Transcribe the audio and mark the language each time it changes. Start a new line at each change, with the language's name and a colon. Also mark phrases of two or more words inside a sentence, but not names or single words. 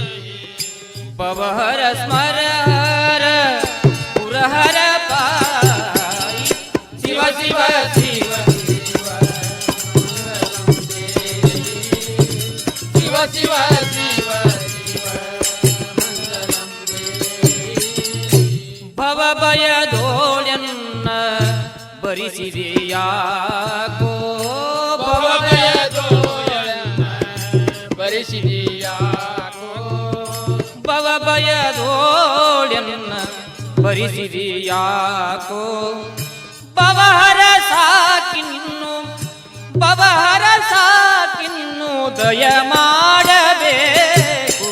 Sanskrit: भवहर स्मर हर पुरहर पाये शिव शिव शिव शिव मंगलम देहि शिव शिव शिव शिव मंगलम देहि
Kannada: ಭವ ಭಯ ಧೋಳ್ಯನ್ನ ಬರಿಸಿದೆಯಾಕೋ ಭವಭಯ ದೋಯನ್ನ ಬರಿಸಿದೆಯಾಕೋ ಭವ ಭಯ ಧೋಳ್ಯನ್ನ ಬರಿಸಿದೆಯಾಕೋ ಭವಹರ ಸಾಕಿನ್ನು ಭವಹರ ಸಾಕಿನ್ನು ದಯ ಮಾಡಬೇಕು